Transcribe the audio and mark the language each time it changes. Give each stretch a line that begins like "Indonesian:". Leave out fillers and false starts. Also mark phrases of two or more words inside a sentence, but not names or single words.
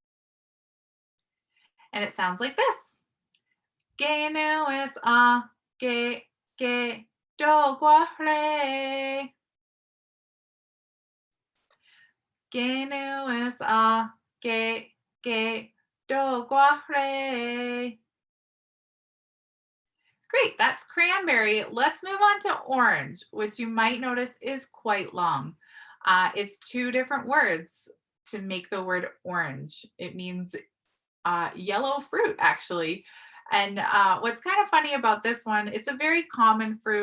English: And it sounds like this. Genu is a ge, do, gua, hle. Genu is a ge, do, gua, hle. Great, that's cranberry. Let's move on to orange, which you might notice is quite long. It's two different words to make the word orange. It means yellow fruit, actually. And what's kind of funny about this one, it's a very common fruit.